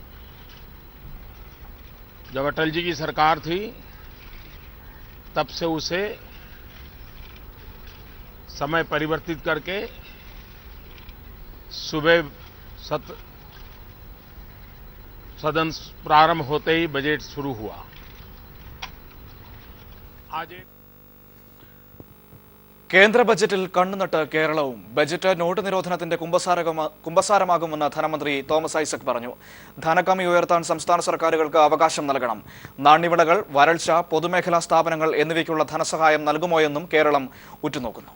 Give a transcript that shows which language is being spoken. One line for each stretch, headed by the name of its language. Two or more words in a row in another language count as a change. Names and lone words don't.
Hindi: जब अटल जी की सरकार थी तब से उसे समय परिवर्तित करके सुबह सदन प्रारंभ होते ही बजट शुरू हुआ. आज
Malayalam: കേന്ദ്ര ബജറ്റിൽ കണ്ണുനട്ട് കേരളവും. ബജറ്റ് നോട്ട് നിരോധനത്തിന്റെ കുമ്പസാരമാകുമെന്ന് ധനമന്ത്രി തോമസ് ഐസക് പറഞ്ഞു. ധനകമ്മി ഉയർത്താൻ സംസ്ഥാന സർക്കാരുകൾക്ക് അവകാശം നൽകണം. നാണ്യവിളകൾ, വരൾച്ച, പൊതുമേഖലാ സ്ഥാപനങ്ങൾ എന്നിവയ്ക്കുള്ള ധനസഹായം നൽകുമോയെന്നും കേരളം ഉറ്റുനോക്കുന്നു.